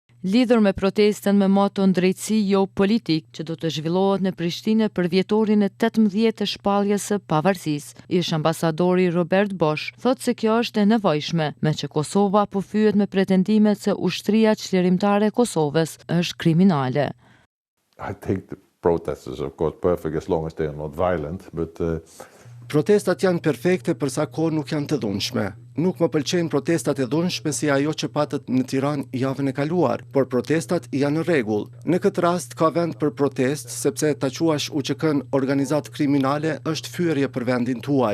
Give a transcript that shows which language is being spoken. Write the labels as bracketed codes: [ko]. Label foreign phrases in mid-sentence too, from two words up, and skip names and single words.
[sq] Lidhur me protestën me moton drejtësi jo politik që do të zhvillohet në Prishtinë për vjetorin e 18 të shpalljes së pavarësisë. Ish ambasadori Robert Bosch thotë se kjo është e nevojshme, me që Kosova po fyet me pretendimet se ushtria çlirimtare e Kosovës është kriminale. [en] I think the protest is of course perfect as long as they are not violent, but [sq] Protestat janë perfekte përsa kohë nuk janë të dhunshme. Nuk më pëlqejnë protestat e dhunshme si ajo që patët në Tiranë javën e kaluar, por protestat janë në rregull. Në këtë rast ka vend për protest, sepse ta quash UÇK-n organizatë kriminale është fyerje për vendin tuaj.